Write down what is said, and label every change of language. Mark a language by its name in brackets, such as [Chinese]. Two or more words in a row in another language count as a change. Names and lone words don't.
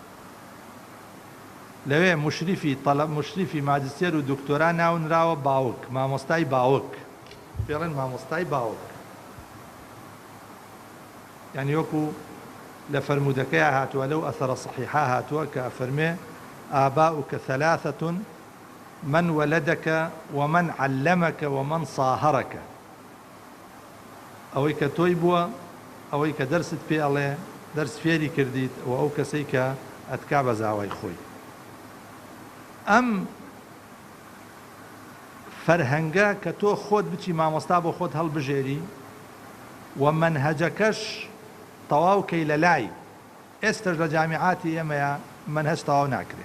[Central Kurdish] لەوێ مشریفی ماجستێر و دکتۆرا ناونراوە باوک، مامۆستای باوک، پێڵێن مامۆستای باوک، یعنی وەکو لە فەرمودەکەیە هاتووە، لەو ئەثەرە صحیحە هاتووە کە فەرمێ [Arabic] ئاباؤک ثەلاثەة من ولدك ومن علمك ومن صاهرك، [Central Kurdish] ئەوەی کە تۆی بووە، ئەوەی کە دەرست پێ ئەڵێ، دەرس فێری کردیت، و ئەو کەسەی کە ئەتکا بە زاوای خۆی. ئەم فەرهەنگە کە تۆ خۆت بچی مامۆستا بۆ خۆت هەڵبژێری و مەنهەجەکەش تەواوکەی لە لای، ئێستش لە جامیعاتی ئێمەیە مەنهەج تەواو ناکرێت.